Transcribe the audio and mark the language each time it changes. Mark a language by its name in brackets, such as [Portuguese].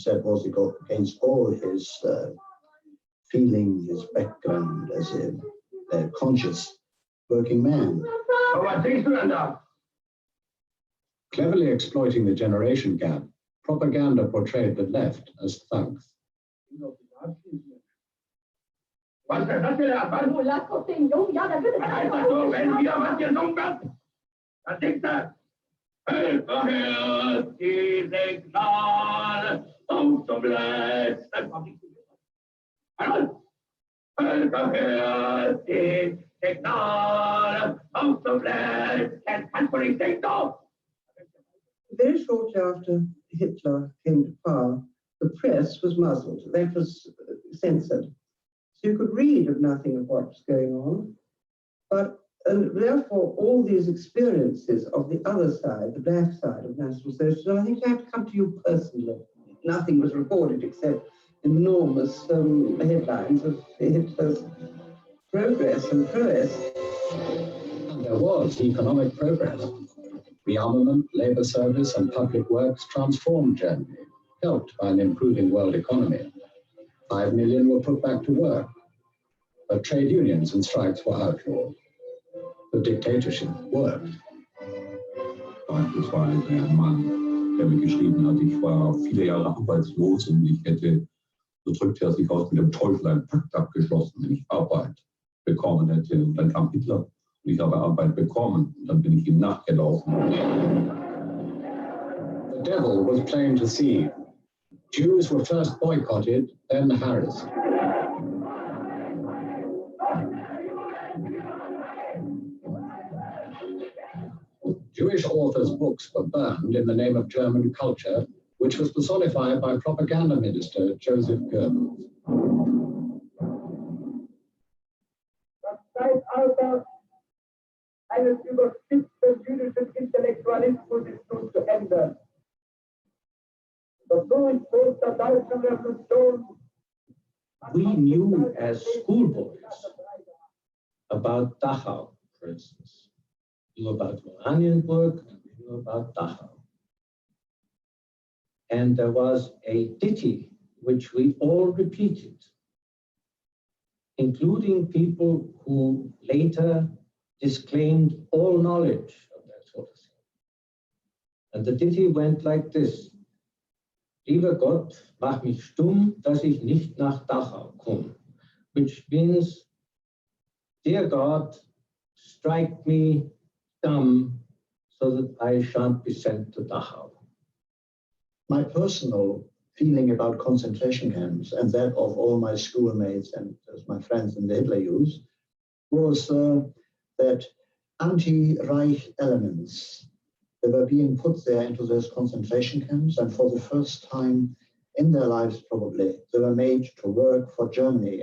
[English] That was against all his feeling, his background as a conscious working man. Cleverly exploiting the generation gap, propaganda portrayed the left as thugs. [German] Was ist das gelernt? Was? Du lass doch den Jungen, ja, der wird es Was heißt das so, wenn hier was gesungen wird? Was singt er? Hört die Signale auf zum letzten. Einmal. Hört die Signale auf zum letzten. Kannst du nicht singen, doch? [English] Very shortly after Hitler came to power, the press was muzzled. That was censored. So you could read of nothing of what was going on. But therefore, all these experiences of the other side, the black side of National Socialism, I think I have to come to you personally. Nothing was reported except enormous headlines of Hitler's progress and prowess. And there was economic progress. Rearmament, labor service, and public works transformed Germany, helped by an improving world economy. 5 million were put back to work, but trade unions and strikes were outlawed. The dictatorship worked. [German] Das war ein Mann, der mir geschrieben hat, ich war viele Jahre arbeitslos und ich hätte, so drückte er sich aus, mit dem Teufel einen Pakt abgeschlossen, wenn ich Arbeit bekommen hätte. Und dann kam Hitler. Und ich habe Arbeit bekommen und dann bin ich ihm nachgelaufen. [English] The devil was plain to see. Jews were first boycotted, then harassed. Jewish authors' books were burned in the name of German culture, which was personified by propaganda minister Joseph Goebbels. [German] Das Zeitalter eines überspitzten jüdischen Intellektualismus ist nun zu Ende. Der Durchbruch der deutschen Revolution. [English] We knew as schoolboys about Dachau, for instance. We knew about Oranienburg, and we knew about Dachau. And there was a ditty which we all repeated, including people who later disclaimed all knowledge of that sort of thing. And the ditty went like this. [German] Lieber Gott, mach mich stumm, dass ich nicht nach Dachau komme. [English] Which means, dear God, strike me dumb so that I shan't be sent to Dachau. My personal feeling about concentration camps, and that of all my schoolmates and my friends in the Hitler Youth, was that anti-Reich elements that were being put there into those concentration camps, and for the first time in their lives probably, they were made to work for Germany.